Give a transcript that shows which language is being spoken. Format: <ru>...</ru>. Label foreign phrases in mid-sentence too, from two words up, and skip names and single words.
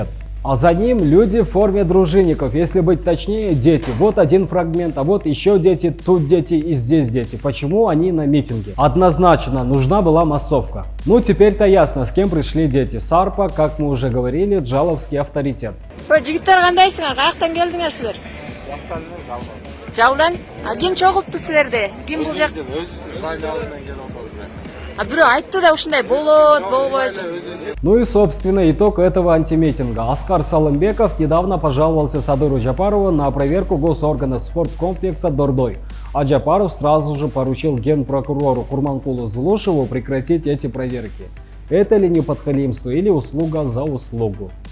<ru>А за ним люди в форме дружинников, если быть точнее, дети. Вот один фрагмент, а вот еще дети, тут дети и здесь дети. Почему они на митинге? Однозначно, нужна была массовка. Ну теперь-то ясно, с кем пришли дети. Сарпа, как мы уже говорили, Джаловский авторитет.</ru> <ky>Жигиттер кандайсыңар? Каяктан келдиңер силер? Жалдан? Ким чогултту силерди? Ким бул жак? А бирөө айтты да ушундай болот, болбойт.</ky> <ru>Ну и собственно итог этого антимитинга. Аскар Салымбеков недавно пожаловался Садыру Джапарову на проверку госорганов спорткомплекса «Дордой». А Джапаров сразу же поручил генпрокурору Курманкулу Зулушеву прекратить эти проверки. Это ли не подхалимство или услуга за услугу?</ru>